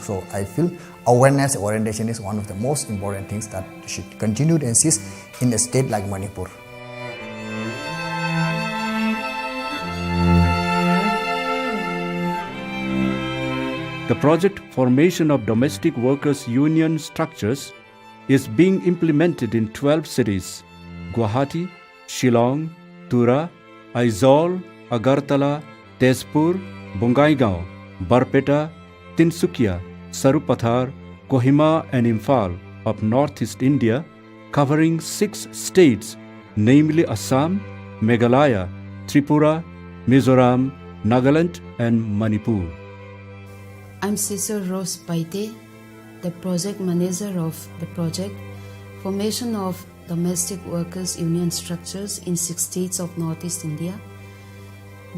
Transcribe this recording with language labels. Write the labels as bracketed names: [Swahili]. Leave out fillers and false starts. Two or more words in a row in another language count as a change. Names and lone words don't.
[English] So I feel awareness and orientation is one of the most important things that should continue to insist in a state like Manipur. The project Formation of Domestic Workers Union Structures is being implemented in 12 cities: Guwahati, Shillong, Tura, Aizawl, Agartala, Tezpur, Bongaigaon, Barpeta, Tinsukia, Sarupathar, Kohima and Imphal of Northeast India, covering 6 states, namely Assam, Meghalaya, Tripura, Mizoram, Nagaland and Manipur. I'm Cecil Rose Paite, the project manager of the project Formation of Domestic Workers Union Structures in 6 states of Northeast India.